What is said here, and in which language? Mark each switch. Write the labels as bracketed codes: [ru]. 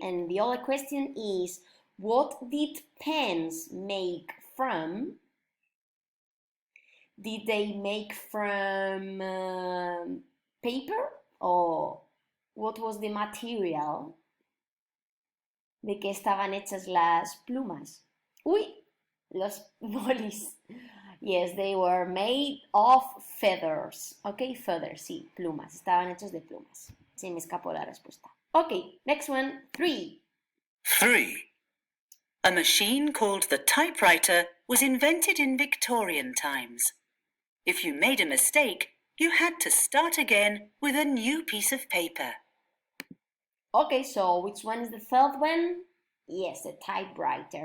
[en] And the other question is, what did pens make from? Did they make from paper? Or what was the material? [es] ¿De qué estaban hechas las plumas? Uy, los bolis. [en] Yes, they were made of feathers. Okay, feathers, [es] sí, plumas. Estaban hechos de plumas. Se me escapó la respuesta. [en] Okay, next one, 3. 3. A machine called the typewriter was invented in Victorian times. If you made a mistake, you had to start again with a new piece of paper. Okay, so which one is the third one? Yes, the typewriter.